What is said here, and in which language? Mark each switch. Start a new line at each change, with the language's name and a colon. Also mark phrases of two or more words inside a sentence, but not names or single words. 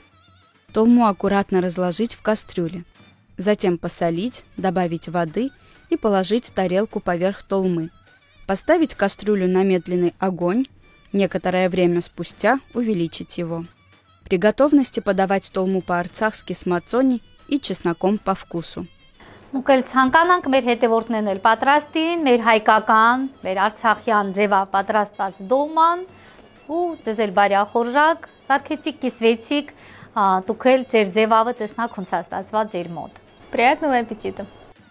Russian: Толму аккуратно разложить в кастрюле. Затем посолить, добавить воды и положить тарелку поверх толмы. Поставить кастрюлю на медленный огонь, некоторое время спустя увеличить его. При готовности подавать толму по-արցախски с մածոնի и чесноком по вкусу.
Armenian: Մենք էլ ցանկանանք մեր հետևորդներն էլ պատրաստին, մեր հայկական, մեր արցախյան ձևա պատրաստված դոլման ու ձեզ էլ բարյա խորժակ, սարքեցիք, կիսվեցիք, դուք էլ ձեր ձևավը տեսնաք ոնց է ստացված ձեր մոտ։
Russian: Приятного аппетита!